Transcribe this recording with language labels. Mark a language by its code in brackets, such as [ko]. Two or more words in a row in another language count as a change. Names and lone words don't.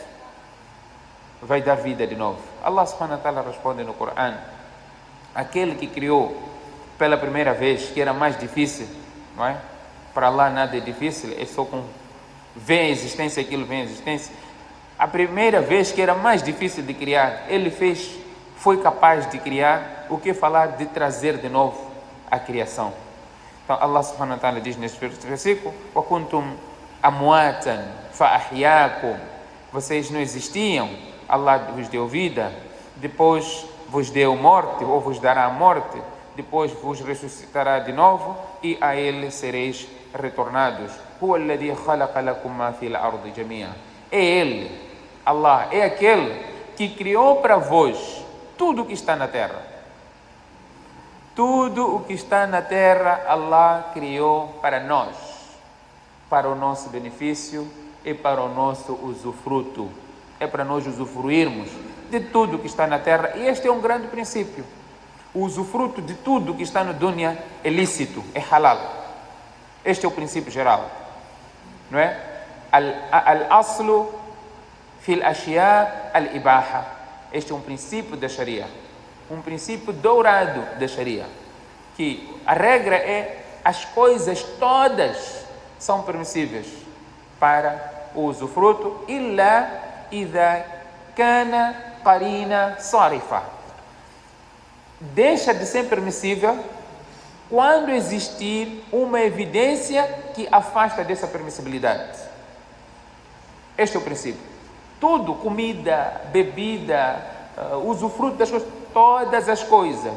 [pt] Vai dar vida de novo. [ar] الله سبحانه وتعالى [pt] responde no Corão, aquele que criou pela primeira vez, que era mais difícil, não é? Para Allah nada é difícil, é só com vem a existência, aquilo vem a existência. A primeira vez que era mais difícil de criar, ele foi capaz de criar, o que falar de trazer de novo a criação. Então [ar] الله سبحانه وتعالى [pt] diz neste versículo, [ar] وَكُنْتُمْ أَمْوَاتًا فَأَحْيَاكُمْ, [pt] vocês não existiam, Allah vos deu vida, depois vos deu morte, ou vos dará morte, depois vos ressuscitará de novo, e a ele sereis retornados. [ar] هُوَ الَّذِي خَلَقَ لَكُمْ مَا فِي الْأَرْضِ جَمِيعًا, [pt] é ele, Allah, é aquele que criou para vós tudo o que está na terra. Tudo o que está na terra, Allah criou para nós, para o nosso benefício e para o nosso usufruto. É para nós usufruirmos de tudo o que está na terra, e este é um grande princípio. O usufruto de tudo que está no dunya é lícito, é halal. Este é o princípio geral, não é? [ar] الأصل في الأشياء الإباحة. [pt] Este é um princípio da Sharia, um princípio dourado da Sharia, que a regra é as coisas todas são permissíveis para o usufruto, [ar] إلا إذا كان قرينة صارفة. [pt] Deixa de ser permissível quando existir uma evidência que afasta dessa permissibilidade. Este é o princípio. Tudo, comida, bebida, usufruto das coisas, todas as coisas.